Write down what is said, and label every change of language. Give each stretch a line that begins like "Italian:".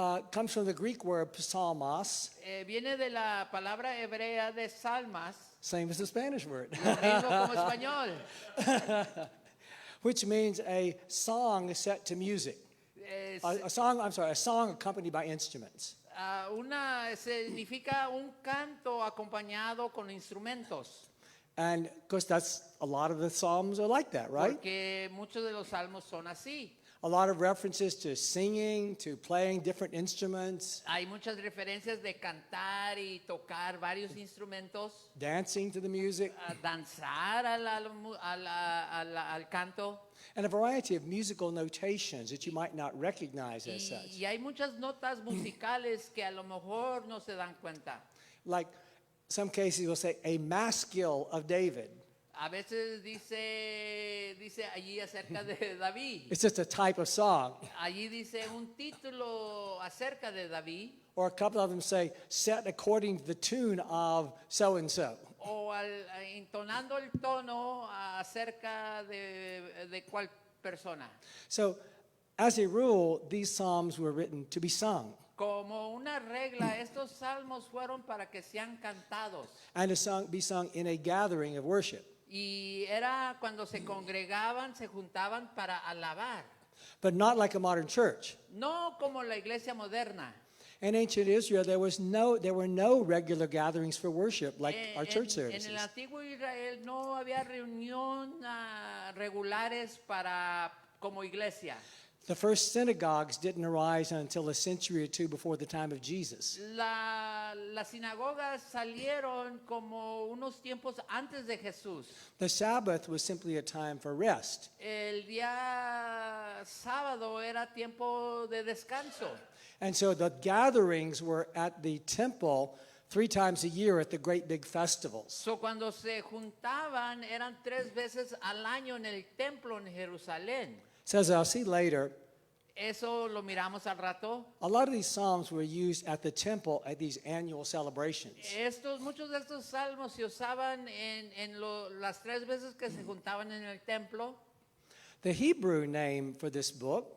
English: comes from the Greek word psalmos,
Spanish: viene de la palabra hebrea de salmas,
English: same as the Spanish word,
Spanish: lo mismo como español.
English: which means a song set to music.
Spanish: Es-
English: A song accompanied by instruments.
Spanish: significa un canto acompañado con instrumentos.
English: And of course, that's a lot of the Psalms are like that, right?
Spanish: Porque muchos de los salmos son así.
English: A lot of references to singing, to playing different instruments,
Spanish: Hay muchas referencias de cantar y tocar varios instrumentos,
English: dancing to the music,
Spanish: a danzar al canto.
English: and a variety of musical notations that you might not recognize as such.
Spanish: Y hay muchas notas musicales que a lo mejor no se dan cuenta.
English: Like some cases will say, a maskil of David.
Spanish: A veces dice allí acerca de David.
English: It's just a type of song.
Spanish: Allí dice un título acerca de David.
English: Or a couple of them say, set according to the tune of so-and-so.
Spanish: O entonando el tono acerca de cuál persona.
English: So, as a rule, these psalms were written to be sung
Spanish: Como una regla, estos salmos fueron para que sean cantados.
English: and to be sung in a gathering of worship.
Spanish: Y era cuando se congregaban, se juntaban para alabar.
English: But not like a modern church.
Spanish: No como la iglesia moderna.
English: In ancient Israel, there were no regular gatherings for worship like our church
Spanish: En
English: services.
Spanish: el antiguo Israel no había reunión regulares como iglesia.
English: The first synagogues didn't arise until a century or two before the time of Jesus.
Spanish: Las sinagogas salieron como unos tiempos antes de Jesús.
English: The Sabbath was simply a time for rest.
Spanish: El día sábado era tiempo de descanso.
English: And so the gatherings were at the temple 3 times a year at the great big festivals.
Spanish: So cuando se juntaban eran 3 veces al año en el templo en Jerusalén.
English: So as I'll see later,
Spanish: Eso lo miramos al rato.
English: a lot of these psalms were used at the temple at these annual celebrations.
Spanish: Muchos de estos salmos se usaban en las 3 veces que se juntaban en el templo.
English: The Hebrew name for this book